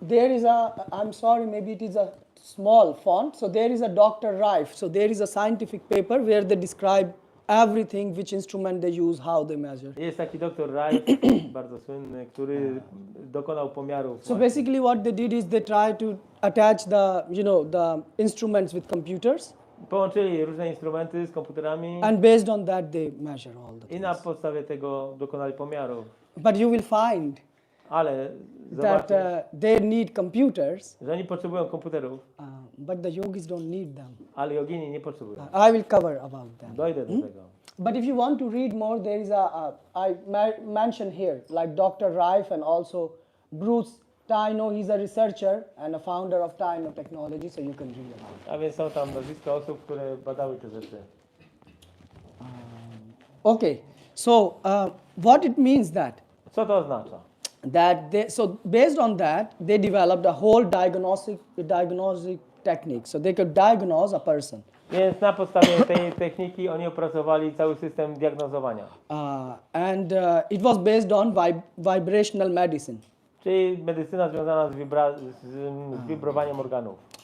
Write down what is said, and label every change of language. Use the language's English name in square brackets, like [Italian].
[English] there is I'm sorry, maybe it is a small font. So there is a Dr. Rife. So there is a scientific paper where they describe everything, which instrument they use, how they measure. [Polish] Jest taki doktor Rice, bardzo słynny, który dokonał pomiarów. [English] So basically what they did is they tried to attach the, the instruments with computers, [Polish] Połączyli różne instrumenty z komputerami [English] and based on that they measure all the [Polish] i na [English] things. [Polish] podstawie tego dokonali pomiarów. [English] But you will find [Polish] Ale [English] that [Polish] zobaczcie, [English] they need computers, [Polish] że oni potrzebują komputerów, [English] but the yogis don't need them. [Polish] ale jogini nie potrzebują. [English] I will cover about that. [Polish] Dojdę do tego. [English] But if you want to read more, there is mentioned here, like Dr. Rife and also Bruce Taino, he's a researcher and a founder of Taino Technology, so you can read about it. [Polish] A więc są tam nazwiska osób, które badały te rzeczy. [English] Okay, so what it means [Polish] Co to oznacza? [English] so based on that, they developed a whole diagnostic technique. So they could diagnose a person. [Polish] Więc na podstawie tej techniki oni opracowali cały system diagnozowania. [English] And it was based on vibrational medicine. [Polish] Czyli medycyna związana z wibrowaniem organów.